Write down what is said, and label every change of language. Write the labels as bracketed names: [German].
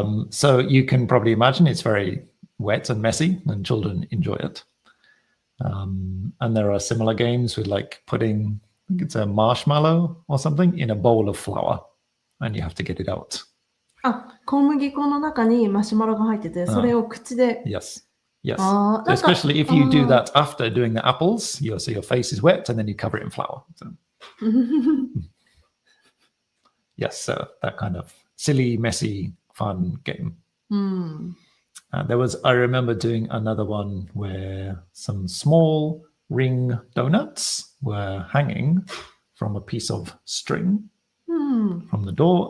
[English] So you can probably imagine it's very wet and messy and children enjoy it. And there are similar games with like putting, I think it's a marshmallow or something in a bowl of flour and you have to get it out. [Japanese] 小麦粉の中にマシュマロが入ってて、それを口で。 [English] Yes. Especially if you do that after doing the apples, so your face is wet and then you cover it in flour. So. Yes, so that kind of silly, messy, fun game. I remember doing another one where some small ring donuts were hanging from a piece of string from the door.